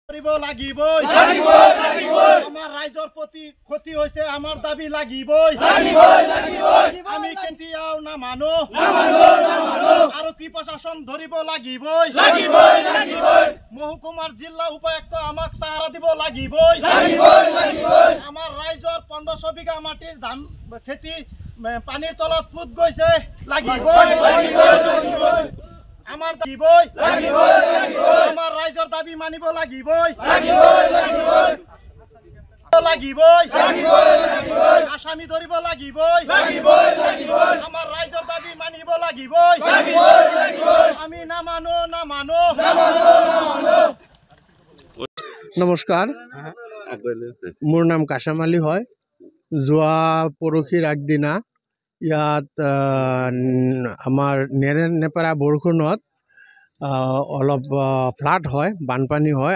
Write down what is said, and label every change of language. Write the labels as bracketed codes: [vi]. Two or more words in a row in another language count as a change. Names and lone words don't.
[as] আমার রাইজর প্রতি ক্ষতি হয়েছে, আমার দাবি লাগিবই। আমি কেতিয়াও না মানো, আর কি প্রশাসন ধরিব লাগিবই। মহকুমার জিলা উপায়ুক্ত আমাক সাহারা দিব লাগিবই। আমার রাইজর 1500 বিঘা মাটির ধান খেতি পানির তলত ফুট গৈছে, লাগিবই। আমার দাবিবই, আমার রাইজর দাবি মানিব লাগিবই, লাগিবই। আসামি ধরিব লাগিবই, আমার রাইজর দাবি মানিব লাগিবই। আমি না মানো, না মানো। নমস্কাৰ, মোৰ নাম কাশাম আলী হয়। যোৱা পৰহিৰ আগদিনা ইয়াত আমাৰ নেপাৰা বৰষুণত অলপ ফ্লাড হয়, বানপানী হয়।